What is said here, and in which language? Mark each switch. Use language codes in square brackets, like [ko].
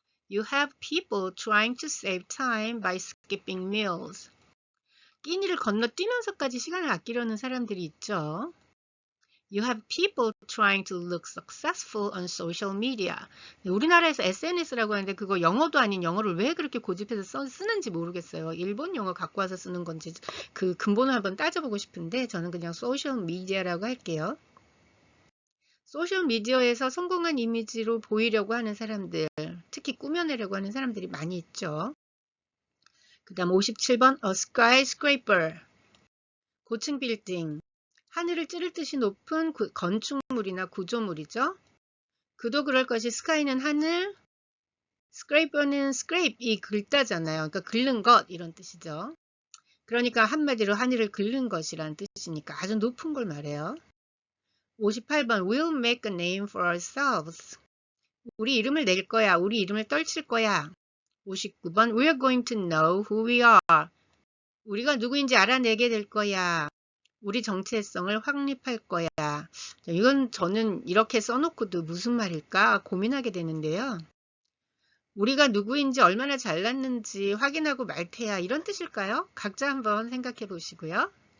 [en] You have people trying to save time by skipping meals. [ko] 끼니를 건너뛰면서까지 시간을 아끼려는 사람들이 있죠. [en] You have people trying to look successful on social media. [ko] 우리나라에서 SNS라고 하는데 그거 영어도 아닌 영어를 왜 그렇게 고집해서 쓰는지 모르겠어요. 일본 영어 갖고 와서 쓰는 건지 그 근본을 한번 따져보고 싶은데 저는 그냥 소셜 미디어라고 할게요. 소셜 미디어에서 성공한 이미지로 보이려고 하는 사람들, 특히 꾸며내려고 하는 사람들이 많이 있죠. 그 다음 57번 [en] A skyscraper. [ko] 고층 빌딩. 하늘을 찌를 듯이 높은 건축물이나 구조물이죠. 그도 그럴 것이 스카이는 하늘, 스크레이퍼는 스크레이프 이 긁다잖아요. 그러니까 긁는 것 이런 뜻이죠. 그러니까 한마디로 하늘을 긁는 것이란 뜻이니까 아주 높은 걸 말해요. [en] 58번 We'll make a name for ourselves. [ko] 우리 이름을 낼 거야. 우리 이름을 떨칠 거야. [en] 59번 We're going to know who we are. [ko] 우리가 누구인지 알아내게 될 거야. 우리 정체성을 확립할 거야. 이건 저는 이렇게 써놓고도 무슨 말일까 고민하게 되는데요. 우리가 누구인지 얼마나 잘났는지 확인하고 말 테야 이런 뜻일까요? 각자 한번 생각해 보시고요.